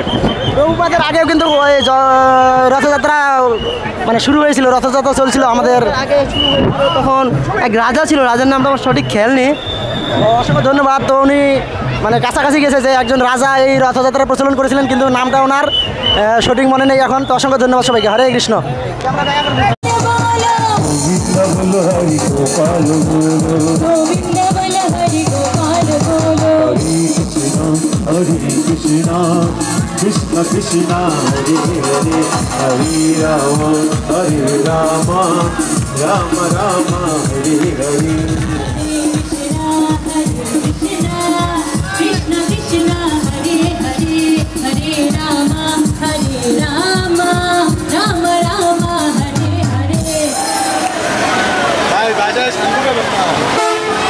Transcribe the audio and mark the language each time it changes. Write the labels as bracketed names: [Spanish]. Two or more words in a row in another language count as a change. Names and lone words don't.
[Bangla] প্রভুপাদের আগেও কিন্তু ওই রথযাত্রা মানে শুরু হয়েছিল, রথযাত্রা চলছিল আমাদের আগে শুরু হয়েছিল তখন এক রাজা ছিল, রাজার নামটা আমার সঠিক খেয়াল নেই। অসংখ্য ধন্যবাদ। তো উনি মানে কাছাকাছি গেছে যে একজন রাজা এই রথযাত্রা প্রচলন করেছিলেন, কিন্তু নামটা ওনার সঠিক মনে নেই এখন। তো অসংখ্য ধন্যবাদ সবাইকে। হরে কৃষ্ণ। Hare Krishna, Krishna Krishna, Hare Hare, Hare Rama, Hare Rama, Rama Rama, Hare Hare. Krishna Krishna, Hare Hare, Hare Rama, Hare Rama, Rama Rama, Hare Hare. ভাই বাজার শান্তি